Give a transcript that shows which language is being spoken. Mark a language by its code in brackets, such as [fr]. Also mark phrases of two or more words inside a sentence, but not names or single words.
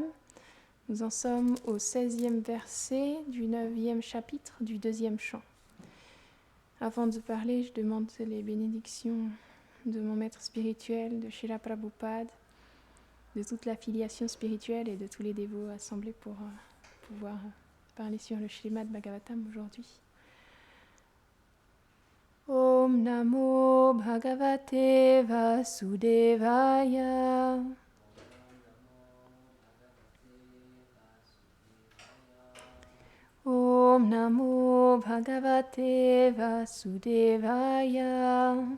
[fr] Nous en sommes au 16e verset du 9e chapitre du 2e chant. Avant de parler, je demande les bénédictions de mon maître spirituel, de Srila Prabhupada, de toute la filiation spirituelle et de tous les dévots assemblés pour pouvoir parler sur le Śrīmad Bhagavatam aujourd'hui. [sa] ओम् नमो भगवते वासुदेवाय. ओम् नमो भगवते वासुदेवाय.